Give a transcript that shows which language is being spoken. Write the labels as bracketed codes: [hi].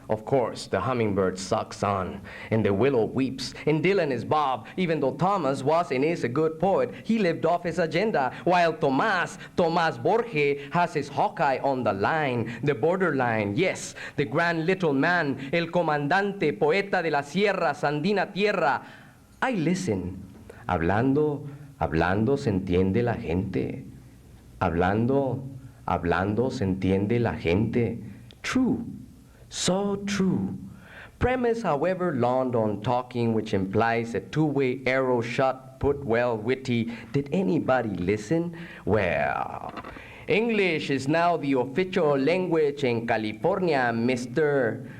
[en] Of course, the hummingbird sucks on, and the willow weeps, and Dylan is Bob, even though Thomas was and is a good poet. He lived off his agenda, while Tomas Borge, has his Hawkeye on the line, the borderline, yes, the grand little man, [es] el comandante, poeta de la sierra, sandina tierra. [en] I listen. [es] Hablando se entiende la gente. Hablando se entiende la gente. [en] True. So true. Premise, however, launched on talking, which implies a two-way arrow shot, put well, witty. Did anybody listen? Well, English is now the official language in California, Mr.